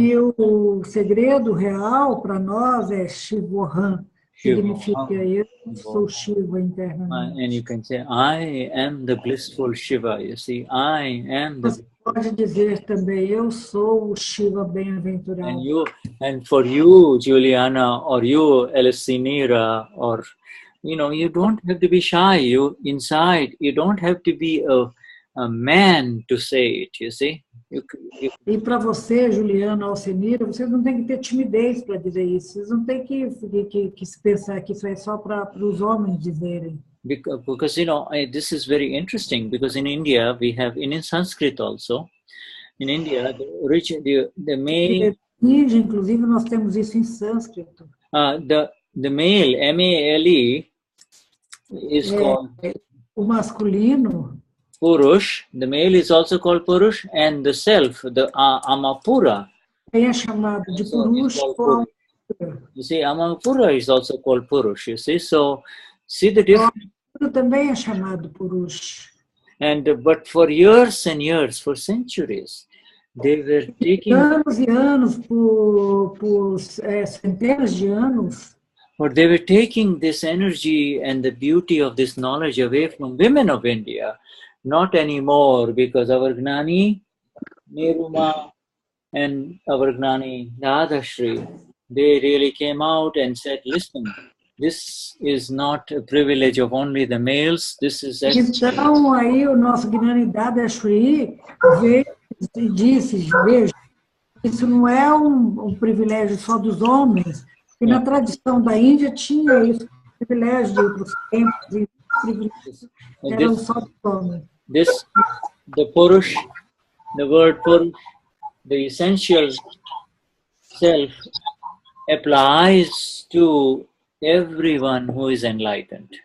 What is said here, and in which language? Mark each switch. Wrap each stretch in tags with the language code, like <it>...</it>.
<pt>E o segredo real para nós é Shivoham. Significa eu sou Shiva internamente.</pt> <en>And you can say, I am the blissful Shiva. You see, I am the.</en> <pt>Você pode dizer também, eu sou o Shiva bem-aventurado.</pt> <en>And for you, Juliana, or you, Elesinira, or you don't have to be shy. You inside, you don't have to be a man to say it. You see.</en> <pt>E para você, Juliana, Alcenira, vocês não têm que ter timidez para dizer isso. Vocês não têm que se pensar que isso é só para os homens dizerem.</pt> <en>Because this is very interesting. Because in India we have in Sanskrit also. In India, the male.</en> <pt>Inclusive nós temos isso em sânscrito.</pt> <en>The male, M-A-L-E, is called</en> <pt>o masculino.</pt> <en>Purush, the male is also called Purush, and the self, the Amapura.</en> <pt>É chamado de Purush.</pt> <en>You see, Amapura is also called Purush. You see, so see the difference.</en> <pt>Também é chamado Purush.</pt> <en>But for years and years, for centuries, they were taking.</en> <pt>Anos e anos, por centenas de anos.</pt> <en>But they were taking this energy and the beauty of this knowledge away from women of India. Not anymore, because our Gnani, Niruma, and our Gnani Dadashri, they really came out and said, listen, this is not a privilege of only the males, this is...</en> <pt>Então, aí o nosso Gnani Dadashri veio e disse, veja, isso não é um privilégio só dos homens, porque na tradição da Índia tinha isso, o privilégio de ir para os templos e privilégios eram só dos homens.</pt> <en>The Purush, the word Purush, the essential self applies to everyone who is enlightened.</en>